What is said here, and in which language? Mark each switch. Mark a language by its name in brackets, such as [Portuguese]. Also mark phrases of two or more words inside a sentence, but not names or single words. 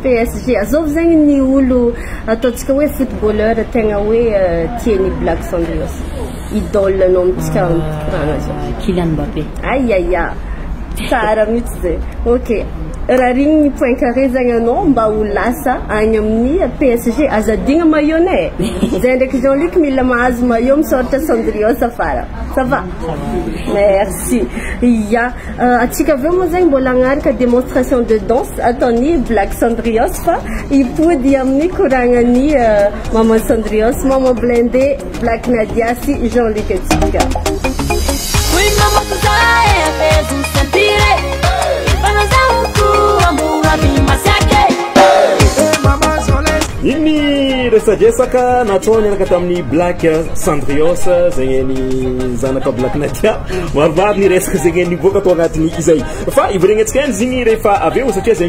[Malagasy] PSG azovy zegny ny olo ataontsika hoe footballeur tegna hoe tiany Black Cendrillon idole anao mitsika korana zao Kylian Mbappé aiaia tsara mihitsy zay ok raha rigny ny [French] point carré [Malagasy] zegny anao mba ho lasa agny amin'ny PSG azadigna maillot-nay zay ndraiky Jean-Luc mila mahazo maillot misoratra Cendrillon safara [French] ça va merci [Malagasy] iya atsika aveo moa zegny mbola agnaraka [French] démonstration de danse [Malagasy] ataony Black Cendrillon fa hipody amin'ny koragnany maman Cendrillon maman Blindé Black Nadia sy Jean-Luc atsika iny resadresaka natao niaraka tamin'ny Black Cendrillon zegny ny zanaka Black Nadia maromaro ny resaka zegny nivoaka atao agnatiny izay fa ivoregnantsika any zigny rehefa aveo satria zay